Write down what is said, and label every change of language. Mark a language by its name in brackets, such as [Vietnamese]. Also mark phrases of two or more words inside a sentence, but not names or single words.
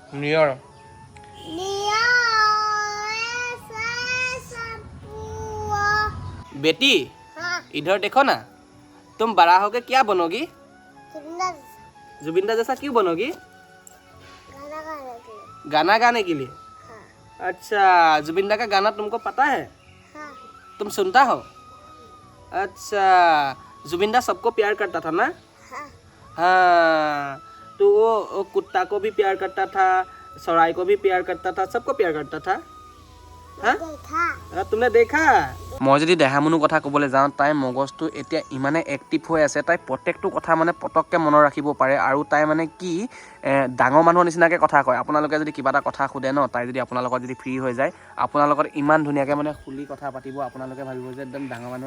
[Hindi] নিয়ৰ बेटी इधर देखो ना तुम बड़ा होके क्या बनोगी जुबिंदा जैसा क्यों बनोगी गाना गाने के लिए अच्छा जुबिंदा का गाना तुमको पता है तुम सुनता हो अच्छा जुबिंदा सबको प्यार करता था ना हाँ तो वो कुत्ता को भी प्यार करता था सराय को भी प्यार करता था सबको प्यार करता था हाँ तुमने देखा [Assamese] মই যদি দেহামনুৰ কথা ক'বলৈ যাওঁ তাই মগজটো এতিয়া ইমানে এক্টিভ হৈ আছে তাই প্ৰত্যেকটো কথা মানে পটককৈ মনত ৰাখিব পাৰে আৰু তাই মানে কি ডাঙৰ মানুহৰ নিচিনাকৈ কথা কয় আপোনালোকে যদি কিবা এটা কথা সোধে ন তাই যদি আপোনাৰ লগত যদি ফ্ৰী হৈ যায় আপোনাৰ লগত ইমান ধুনীয়াকৈ মানে খুলি কথা পাতিব আপোনালোকে ভাবিব যে একদম ডাঙৰ মানুহৰ